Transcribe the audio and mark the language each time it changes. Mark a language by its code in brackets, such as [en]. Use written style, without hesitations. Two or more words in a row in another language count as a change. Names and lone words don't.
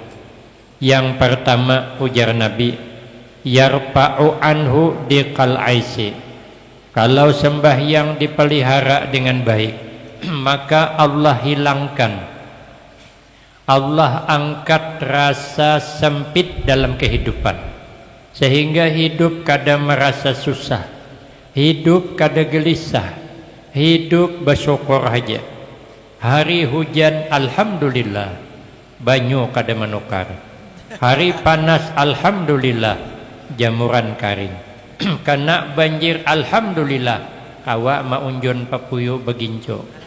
[id] Yang pertama, ujar Nabi, [ar] يرفع عنه ضيق العيش. [id] Kalau sembahyang dipelihara dengan baik, maka Allah hilangkan, Allah angkat rasa sempit dalam kehidupan, sehingga hidup kada merasa susah, hidup kada gelisah, hidup bersyukur saja. [bjn] Hari hujan alhamdulillah, banyu kada menukar. Hari panas alhamdulillah, jamuran karing. Kena banjir alhamdulillah, kawa maunjun papuyu beginco.